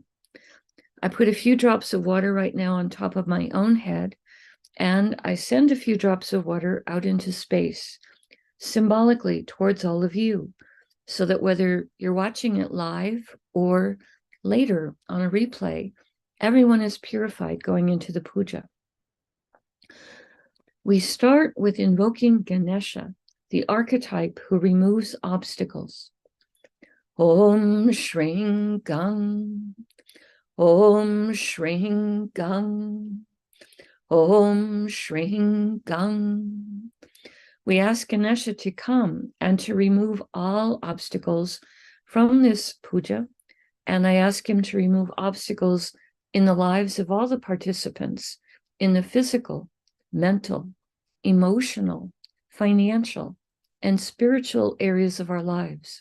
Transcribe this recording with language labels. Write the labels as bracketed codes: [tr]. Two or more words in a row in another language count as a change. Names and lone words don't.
[en] I put a few drops of water right now on top of my own head, and I send a few drops of water out into space, symbolically towards all of you, so that whether you're watching it live or later on a replay, everyone is purified going into the puja. We start with invoking Ganesha, the archetype who removes obstacles. [sa] ॐ श्रीं गं, ॐ श्रीं गं, ॐ श्रीं गं. [en] We ask Ganesha to come and to remove all obstacles from this puja, and I ask him to remove obstacles in the lives of all the participants in the physical, mental, emotional, financial, and spiritual areas of our lives.